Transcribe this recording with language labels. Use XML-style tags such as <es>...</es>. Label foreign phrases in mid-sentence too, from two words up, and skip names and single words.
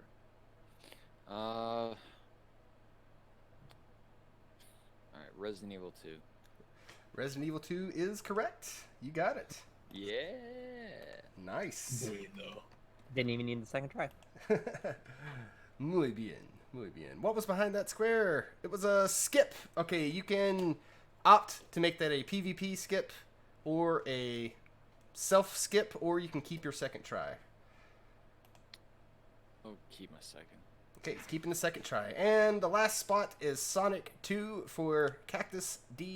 <en>Alright, Resident Evil 2. Resident Evil 2 is correct. You got it. Yeah. Nice. Wait, though. Didn't even need the second try.</en> <es>Muy bien. Muy bien.</es> <en>What was behind that square? It was a skip. Okay, you can opt to make that a PvP skip or a self skip, or you can keep your second try. I'll keep my second. Okay, it's keeping the second try. And the last spot is Sonic 2 for Cactus D.</en>